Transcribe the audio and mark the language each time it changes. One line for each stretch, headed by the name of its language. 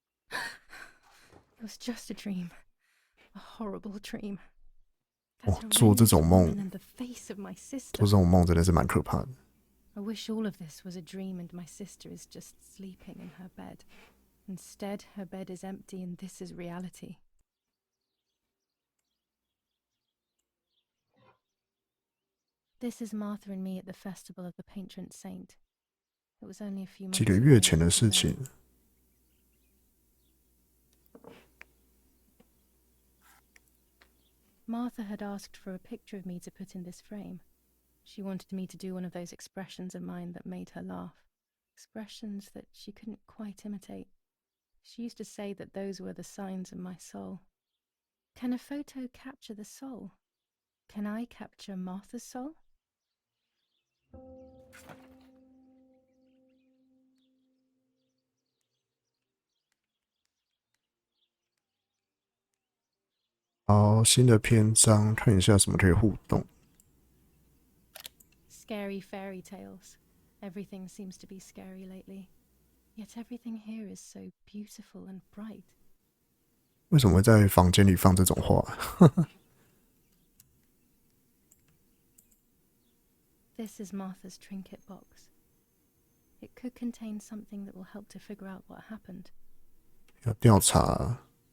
English: It was just a dream. A horrible dream.
Chinese: 哦，做这种梦，
English: In the face of my sister.
Chinese: 做这种梦真的是蛮可怕的。
English: I wish all of this was a dream and my sister is just sleeping in her bed. Instead, her bed is empty and this is reality. This is Martha and me at the festival of the patron saint. It was only a few months
Chinese: 几个月前的事情。
English: Martha had asked for a picture of me to put in this frame. She wanted me to do one of those expressions of mine that made her laugh. Expressions that she couldn't quite imitate. She used to say that those were the signs of my soul. Can a photo capture the soul? Can I capture Martha's soul?
Chinese: 好，新的篇章，看一下什么可以互动。
English: Scary fairy tales. Everything seems to be scary lately. Yet everything here is so beautiful and bright.
Chinese: 为什么会在房间里放这种画？
English: This is Martha's trinket box. It could contain something that will help to figure out what happened.
Chinese: 要调查。